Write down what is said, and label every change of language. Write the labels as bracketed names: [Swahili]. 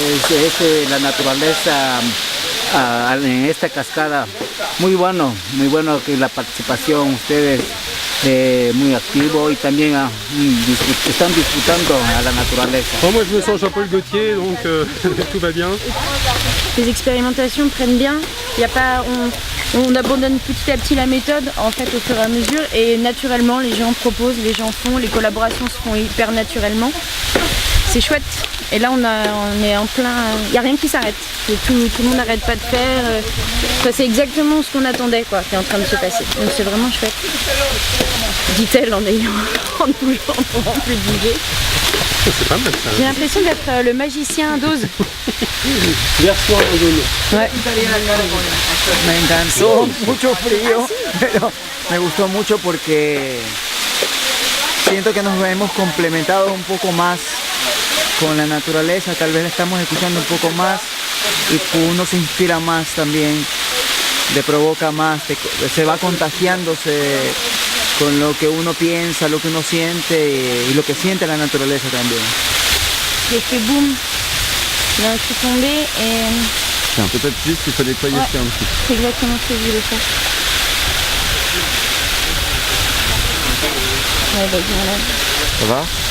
[Spanish] Es la naturaleza en esta cascada, muy bueno que la participación, ustedes muy activo y también están disfrutando a la naturaleza. [French] Bon, moi je me sens Jean-Paul Gaultier, donc tout va bien. Les expérimentations prennent bien, il y a pas, on abandonne petit à petit la méthode en fait au fur et à mesure et naturellement les gens proposent, les gens font, les collaborations se font hyper naturellement. C'est chouette. Et là on est en plein, il n'y a rien qui s'arrête. Tout le monde n'arrête pas de faire. Enfin, c'est exactement ce qu'on attendait quoi, qui est en train de se passer. Donc c'est vraiment chouette. Dit-elle en pouvant plus bouger. C'est pas mal ça. J'ai l'impression d'être le magicien d'Oz. Version Ozone. Ouais. [Spanish] Me encantó, mucho frío, pero me gustó mucho porque siento que nos hemos complementado un poco más con la naturaleza, tal vez la estamos escuchando un poco más y uno se inspira más también, le provoca más, se va contagiándose con lo que uno piensa, lo que uno siente y lo que siente la naturaleza también. [French] J'ai fait boum, il a tout tombé et... C'est un peu juste, il faut nettoyer Ouais. ça un petit peu. C'est exactement ce que je voulais faire. Ouais, vas-y, on lève. Ça va? Ouais.